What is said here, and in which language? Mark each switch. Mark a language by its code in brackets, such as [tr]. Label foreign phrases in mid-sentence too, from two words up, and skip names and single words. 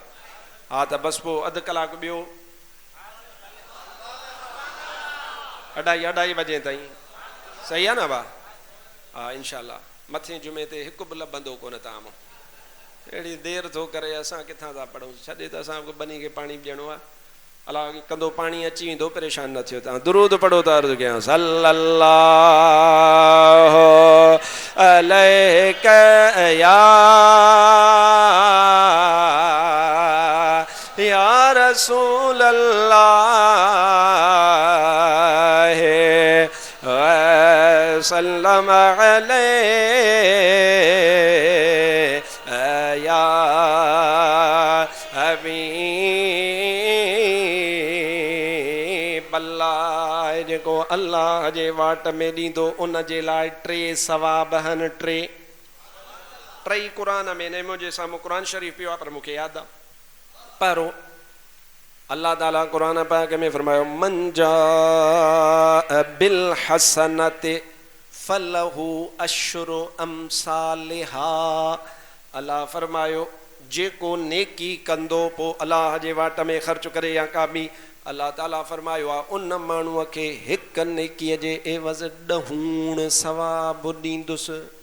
[sd] हा त बसि पोइ अधु कलाकु ॿियो 2:30 बजे ताईं, सही आहे न भा? हा इंशाअल्लाह मथे जुमे ते हिकु बि लभंदो कोन ताम अहिड़ी देरि थो करे असां किथां था पढ़ूं छॾे त असांखे बनी खे पाणी ॾियणो आहे अला कंदो पाणी अची वेंदो परेशान न थियो तव्हां दुरूद पढ़ो त अर्ज़ु कयां [ar] صلى الله عليك يا رسول الله وسلم عليك حبيب الله [sd] जेको अल्लाह जे वाट में ॾींदो उन जे लाइ 3 सवाब आहिनि 3 क़ुरान में ने मुंहिंजे साम्हूं क़ुरान शरीफ़ पियो आहे पर मूंखे यादि आहे परो अल्लाह ताला क़ुरान पाक में फरमायो [ar] من جاء بالحسنة فله عشر أمثالها [sd] अल्लाह फरमायो जेको नेकी कंदो पोइ अल्लाह जे वाट में ख़र्च करे या का बि अल्लाह ताला फरमायो आहे उन माण्हूअ खे हिकु नेकीअ जे एवज़ 10 सवाब ॾींदुसि